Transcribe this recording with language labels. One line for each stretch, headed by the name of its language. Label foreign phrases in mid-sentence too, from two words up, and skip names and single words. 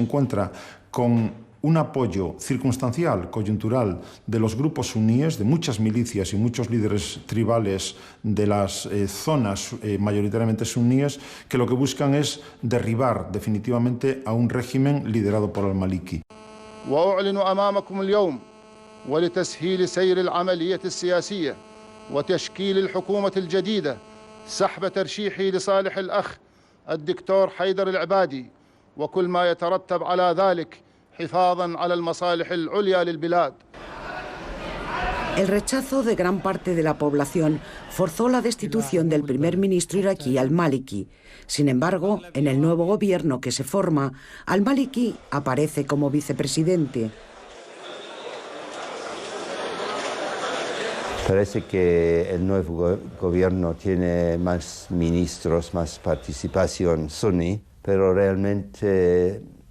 Spanish: encuentra con un apoyo circunstancial, coyuntural, de los grupos suníes, de muchas milicias y muchos líderes tribales de las zonas mayoritariamente suníes, que lo que buscan es derribar definitivamente a un régimen liderado por al-Maliki.
Arabic: ولتسهيل سير العملية السياسية وتشكيل الحكومة الجديدة سحب ترشيحي لصالح الأخ الدكتور حيدر العبادي وكل ما يترتب على ذلك حفاظاً على المصالح العليا للبلاد.
Spanish: El rechazo de gran parte de la población forzó la destitución del primer ministro iraquí al-Maliki. Sin embargo, en el nuevo gobierno que se forma, al-Maliki aparece como vicepresidente. Parece que el nuevo gobierno tiene más ministros, más participación suní, pero realmente